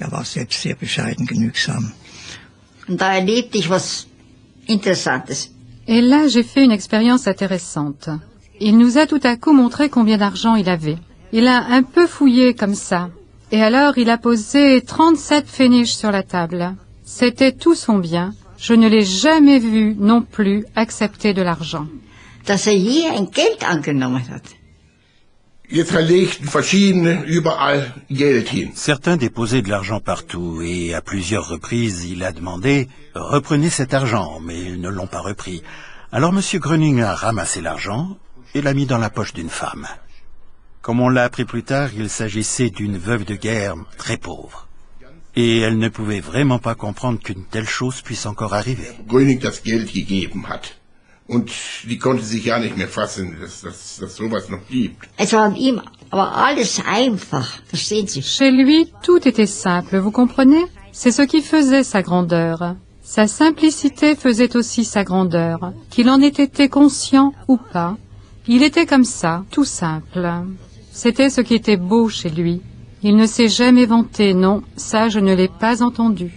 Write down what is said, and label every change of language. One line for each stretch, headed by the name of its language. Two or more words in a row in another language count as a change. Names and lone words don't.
French: Et là, j'ai fait une expérience intéressante. Il nous a tout à coup montré combien d'argent il avait. Il a un peu fouillé comme ça. Et alors, il a posé 37 pfennig sur la table. C'était tout son bien. Je ne l'ai jamais vu non plus accepter de l'argent.
German: Dass je ein Geld angenommen hat. Jetzt legten verschiedene überall Geld hin.
French: Certains déposaient de l'argent partout et à plusieurs reprises il a demandé « Reprenez cet argent », mais ils ne l'ont pas repris. Alors M. Gröning a ramassé l'argent et l'a mis dans la poche d'une femme. Comme on l'a appris plus tard, il s'agissait d'une veuve de guerre très pauvre. Et elle ne pouvait vraiment pas comprendre qu'une telle chose puisse encore arriver.
German: Gröning das Geld gegeben hat. Und die konnte sich ja nicht mehr fassen, dass sowas noch gibt. Es war an ihm aber alles einfach, verstehen Sie?
French: Chez lui, tout était simple, vous comprenez? C'est ce qui faisait sa grandeur. Sa simplicité faisait aussi sa grandeur. Qu'il en ait été conscient ou pas, il était comme ça, tout simple. C'était ce qui était beau chez lui. Il ne s'est jamais vanté, non, ça je ne l'ai pas entendu.